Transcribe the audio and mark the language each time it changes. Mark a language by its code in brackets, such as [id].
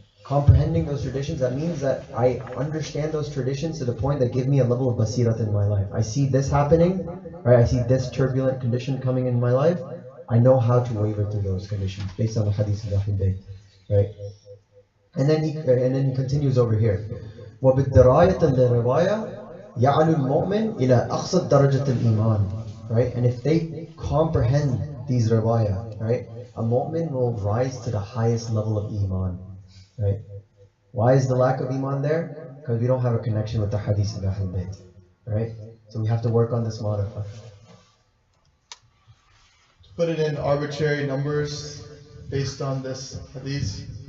[en] Comprehending those traditions, that means that I understand those traditions to the point that give me a level of basirat in my life. I see this happening, right? I see this turbulent condition coming in my life. I know how to waver through those conditions based on the hadith of Ahlul Bayt, right? And then he continues over here. [ar] وَبِالدِّرَايَةِ لِلرِّوَايَةِ يَعْلُ الْمُؤْمِنِ إِلَى أَقْصَى دَرَجَةِ الْإِيمَانِ, right? [en] And if they comprehend these riwayah, right? A mu'min will rise to the highest level of iman. Right? Why is the lack of iman there? Because we don't have a connection with the hadith of Ahlul Bayt. Right? So we have to work on this marifah. Put it in arbitrary numbers based on this hadith.